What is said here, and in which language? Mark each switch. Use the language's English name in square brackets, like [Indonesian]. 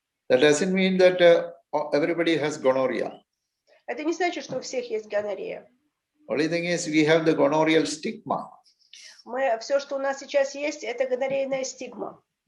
[English] That doesn't mean that everybody has gonorrhea. [Russian] Это не значит, что у всех есть гонорея. [English] Only thing is we have the gonorrheal stigma. [Russian] Все, что у нас сейчас есть, это гонорейная стигма.